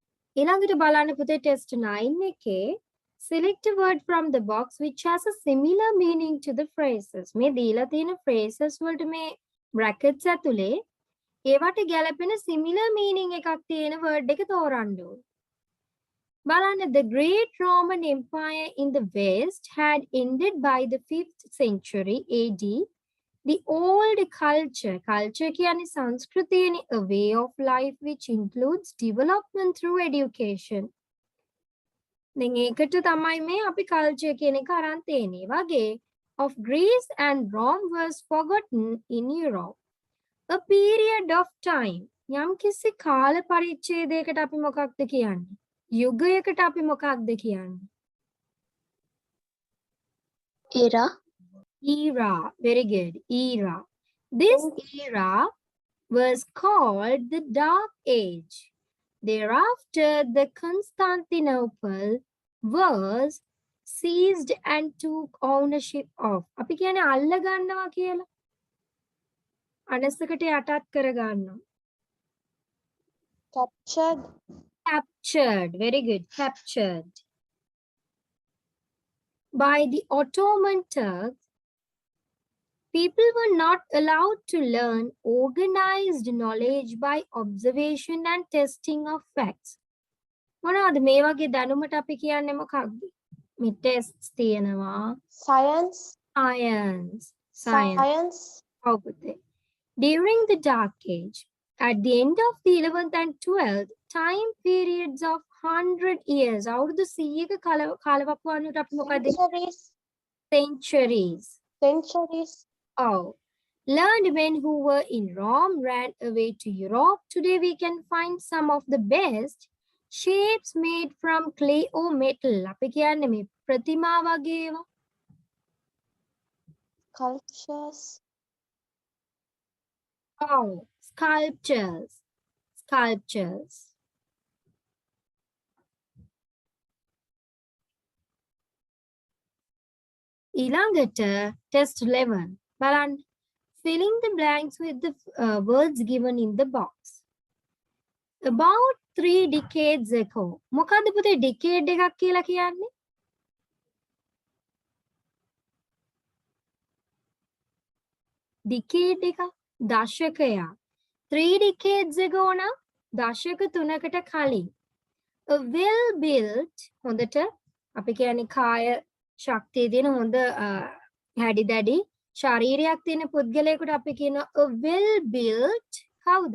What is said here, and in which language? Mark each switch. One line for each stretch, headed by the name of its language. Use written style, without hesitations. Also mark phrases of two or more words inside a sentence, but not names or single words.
Sinhala: ඊළඟට බලන්න පුතේ
English: test 9 එකේ select a word from the box which has a similar meaning to the phrases.
Sinhala: මේ දීලා තියෙන phrases වලට මේ brackets ඇතුලේ ඒවට ගැලපෙන
English: similar meaning
Sinhala: එකක් තියෙන word එක තෝරන්න ඕනේ. බලන්න,
English: the great Roman Empire in the West had ended by the 5th century AD. The old culture
Sinhala: කියන්නේ සංස්කෘතියනේ,
English: a way of life which includes development through education.
Sinhala: දැන් ඒකට තමයි මේ අපි culture කියන එක අරන් තියෙන්නේ.
English: වගේ of Greece and Rome was forgotten in Europe. A period of time.
Sinhala: යම් කිසි කාල පරිච්ඡේදයකට අපි මොකක්ද කියන්නේ? යුගයකට අපි මොකක්ද කියන්නේ?
English: Era. Era. Very good. Era. This era was called the Dark Age. Thereafter, the Constantinople was seized and took ownership of.
Sinhala: අපි කියන්නේ අල්ල ගන්නවා කියලා. අනසකට යටත් කර ගන්නවා.
English: Captured. Captured. Very good. Captured. By the Ottoman Turks, people were not allowed to learn organized knowledge by observation and testing of facts.
Sinhala: මොනවද මේ වගේ දැනුමට අපි කියන්නේ මොකක්ද? මේ tests තියෙනවා.
English: Science.
Sinhala: Science. ඔව් පුතේ.
English: During the Dark Age, at the end of the 11th and 12th, time periods of 100 years,
Sinhala: අවුරුදු 100ක කාලවකවානුවට අපි මොකද?
English: Centuries. Oh, learned men who were in Rome ran away to Europe. Today we can find some of the best shapes made from clay or metal.
Sinhala: අපි කියන්නේ මේ ප්‍රතිමා වගේ ඒවා.
English: Sculptures. Oh, sculptures.
Sinhala: ඊළඟට test 11. බලන්න.
English: Filling the blanks with the words given in the box. About 3 decades ago.
Sinhala: මොකද්ද පුතේ decade එකක් කියලා කියන්නේ? decade එක දශකයක්.
English: 3 decades ago
Sinhala: නම් දශක 3කට කලින්.
English: A well built
Sinhala: හොඳට අපි කියන්නේ කාය ශක්තිය තියෙන හොඳ හැඩි දැඩි ශරීරයක් තියෙන පුද්ගලයෙකුට අපි කියනවා
English: a well built
Sinhala: කවුද?